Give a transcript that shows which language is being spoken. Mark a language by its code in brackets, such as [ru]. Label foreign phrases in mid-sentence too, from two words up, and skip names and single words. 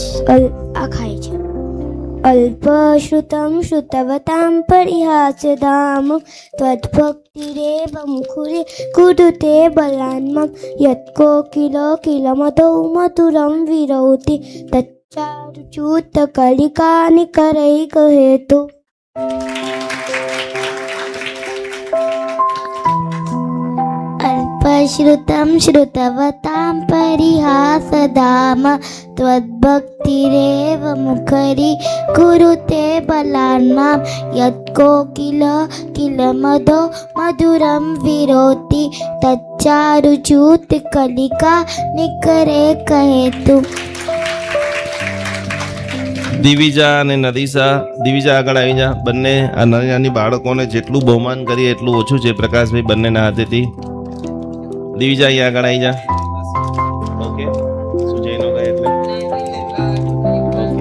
[gu] આ ખાય છે। [sa] अल्पश्रुतम श्रुतवताम परिहास्यधाम त्वद्भक्तिरेव मुखुरे कुरुते बलान्मम यत्को किलो किलमधौ मधुरम विरौति તત્તે चारुचूत कलिका निकरैक हेतु अल्पश्रुतं श्रुतवतां परिहासधाम त्वद्भक्तिरेव मुखरी कुरुते बलान्मां यत्कोकिल किल मधो मधुरं विरोति तच्चारुचूत कलिका निकरे कहेतु। [gu] દિવિજા અને નદીસા, દિવિજા આગળ આવી જા. બંને આ નાની નાની બાળકોને જેટલું બહુમાન કરીએ એટલું ઓછું છે. પ્રકાશભાઈ બંનેના હાથેથી. દિવિજા અહીંયા આગળ આવી જા. ઓકે, શું જઈને ગયા એટલે ઓકે.